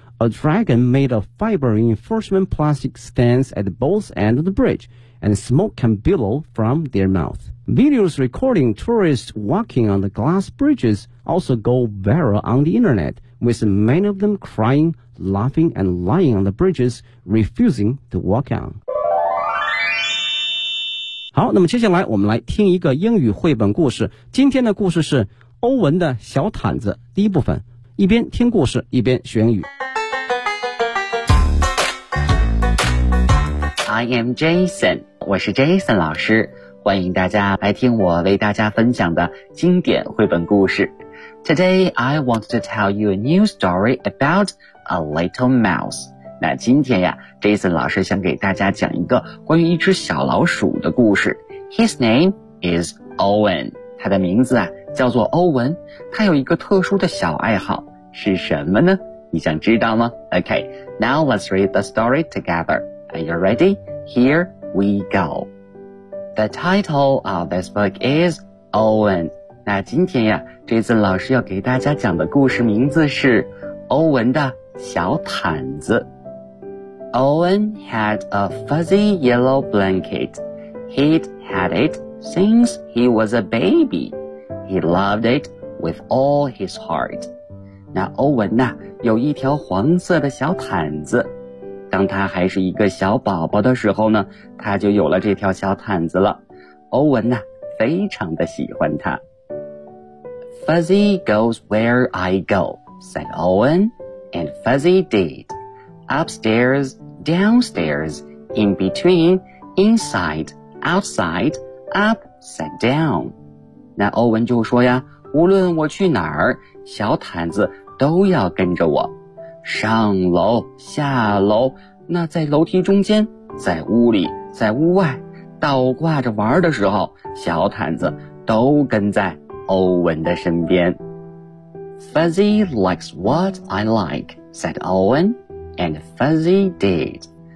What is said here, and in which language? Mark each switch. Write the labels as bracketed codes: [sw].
[en] A dragon made of fiber reinforcement plastic stands at both ends of the bridge, and smoke can billow from their mouth. Videos recording tourists walking on the glass bridges also go viral on the internet, with many of them crying, laughing, and lying on the bridges, refusing to walk on. [zh] 好，那么接下来我们来听一个英语绘本故事。今天的故事是欧文的小毯子第一部分，一边听故事一边学英语。 [en] I am Jason， [zh] 我是 Jason 老师，欢迎大家来听我为大家分享的经典绘本故事。 [en] Today I want to tell you a new story about a little mouse。 [zh] 那今天呀 ，Jason 老师想给大家讲一个关于一只小老鼠的故事。 [en] His name is Owen， [zh] 他的名字啊叫做欧文。他有一个特殊的小爱好，是什么呢？你想知道吗 [en] ？Okay， now let's read the story together. Are you ready? Here we go. The title of this book is Owen。 [zh] 那今天呀 ，Jason 老师要给大家讲的故事名字是欧文的小毯子。 [en] Owen had a fuzzy yellow blanket. He'd had it since he was a baby. He loved it with all his heart. [zh] 那欧文呢，有一条黄色的小毯子。当他还是一个小宝宝的时候呢，他就有了这条小毯子了。欧文呢，非常的喜欢它。 [en] Fuzzy goes where I go, said Owen, and Fuzzy did. Upstairs,downstairs, in between, inside, outside, upside down. [zh] 那欧文就说呀，无论我去哪儿，小毯子都要跟着我，上楼下楼，那在楼梯中间，在屋里，在屋外，倒挂着玩的时候，小毯子都跟在欧文的身边。 [en] Fuzzy likes what I like, said Owen, and Fuzzy did.